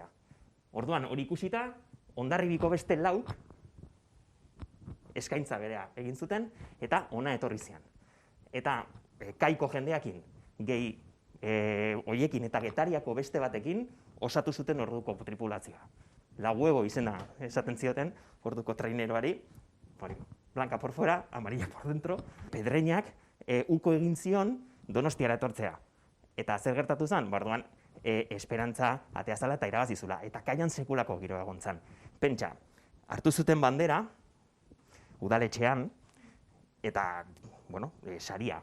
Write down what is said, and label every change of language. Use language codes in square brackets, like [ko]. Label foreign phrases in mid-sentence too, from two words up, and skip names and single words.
[eu] Orduan hori ikusita, Hondarribiko beste 4 eskaintza berea egin zuten eta hona etorri zian. Eta Kaiko jendeakin, gehi hoiekin eta Getariako beste batekin osatu zuten orduko tripulazioa. La Huevo izena esaten zioten orduko traineroari, [es] blanca por fuera, amarilla por dentro, [eu] Pedreñak uko egin zion Donostiara etortzea. Eta zer gertatu zen? Orduan, esperantza atea zala eta irabazi zula. Eta kaian sekulako giroa egon zen. Pentsa, hartu zuten bandera, udaletxean, eta, saria.